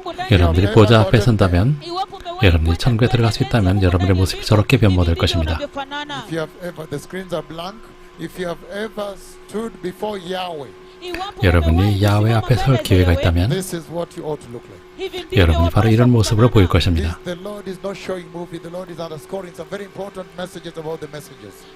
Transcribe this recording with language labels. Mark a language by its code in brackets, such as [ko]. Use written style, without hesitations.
[ko] 여러분들이 보좌 앞에 선다면, 여러분들이 천국에 들어갈 수 있다면 여러분의 모습이 저렇게 변모될 것입니다. [en] If you have ever, the screens are blank. If you have ever stood before Yahweh, [ko] 여러분이 야훼 앞에 설 기회가 있다면 [en] this is what you ought to look like. [ko] 여러분이 바로 이런 모습으로 보일 것입니다. [en] The Lord is not showing movie. The Lord is underscoring some very important messages about the messages.